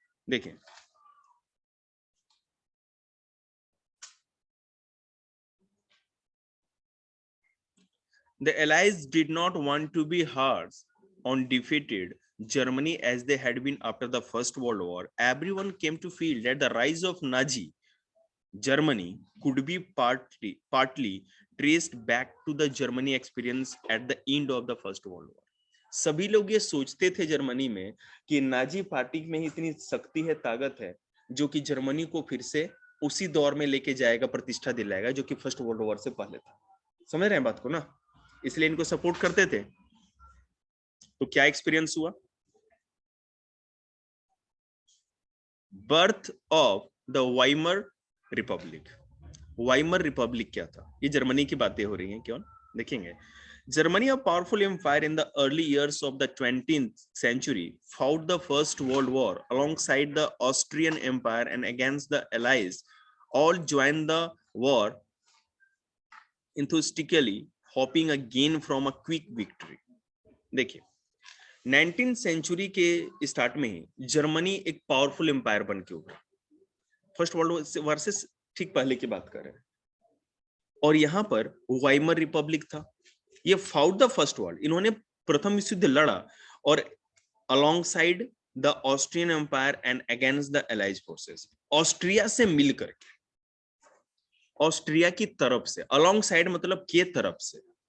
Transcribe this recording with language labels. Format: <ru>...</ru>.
<hi>देखिए</hi> <en>The Allies did not want to be harsh on defeated Germany as they had been after the First World War. Everyone came to feel that the rise of Nazi Germany could be partly traced back to the Germany experience at the end of the First World War.</en> <hi>सभी लोग ये सोचते थे Germany में कि Nazi party में ही इतनी शक्ति है, ताकत है, जो कि जर्मनी को फिर से उसी दौर में लेके जाएगा, प्रतिष्ठा दिलाएगा जो कि फर्स्ट वर्ल्ड वॉर से पहले था। समझ रहे हैं बात को ना, इसलिए इनको सपोर्ट करते थे। तो क्या एक्सपीरियंस हुआ?</hi> <en>birth of the Weimar Republic,</en> <hi>Weimar Republic क्या था? ये जर्मनी की बातें हो रही हैं, क्यों? देखेंगे।</hi> <en>Germany, a powerful empire in the early years of the 20th century, fought the First World War alongside the Austrian Empire and against the Allies. All joined the war enthusiastically, hoping again from a quick victory.</en> <hi>देखिए, 19th century के start में ही Germany एक powerful empire बन के उभरा। First world war से ठीक पहले की बात कर रहे हैं। और यहाँ पर वाइमर रिपब्लिक था। ये</hi> <en>fought the First World,</en> <hi>इन्होंने प्रथम विश्व युद्ध लड़ा और</hi> <en>alongside the Austrian empire and against the allies forces,</en> <hi>Austria से मिलकर, ऑस्ट्रिया की तरफ से, अलोंगसाइड मतलब के तरफ से।</hi>